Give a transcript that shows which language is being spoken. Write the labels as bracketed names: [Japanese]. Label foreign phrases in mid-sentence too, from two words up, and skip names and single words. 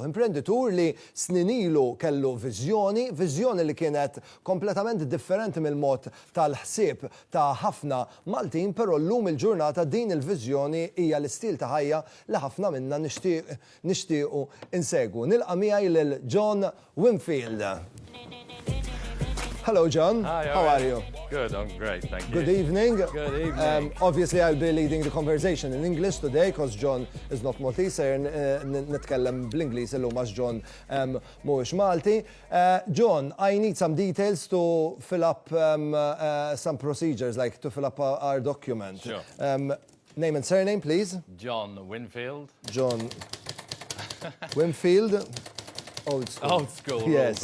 [Maltese] Imprenditur li snin ilu kellu viżjoni li kienet kompletament differenti mill-mod tal-ħsieb ta' ħafna Maltin, però llum il-ġurnata din il-viżjoni hija l-istil ta' ħajja li ħafna minna nixtiequ insegwu. Nilqa' miegħi lil John Winfield. Hello, John. [English] Hi, how are you? Good, I'm great, thank you. Good evening. Good evening. Obviously, I'll be leading the conversation in English today because John is not Maltese. [Maltese] Nitkellem bl-Inglis illum għax John mhuwiex Malti. [English] John, I need some details to fill up some procedures, like to fill up our document. Sure. Name and surname, please. John Winfield. John Winfield. Old school. Old school. Yes,